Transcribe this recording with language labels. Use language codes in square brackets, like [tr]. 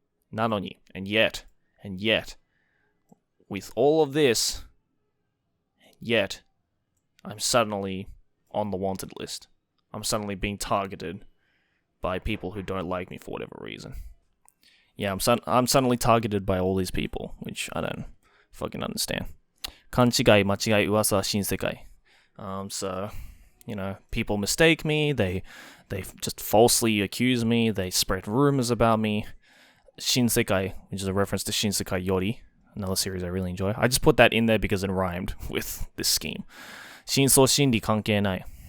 [ja] なのに, [en] and yet, with all of this, yet, I'm suddenly on the wanted list. I'm suddenly being targeted by people who don't like me for whatever reason. Yeah, I'm suddenly targeted by all these people, which I don't fucking understand. [ja] 勘違い、間違い、噂、新世界. [en] So, people mistake me, they just falsely accuse me, they spread rumors about me. 新世界, which is a reference to Shinsekai Yori, another series I really enjoy. I just put that in there because it rhymed with this scheme. [ja] 真相心理関係ない.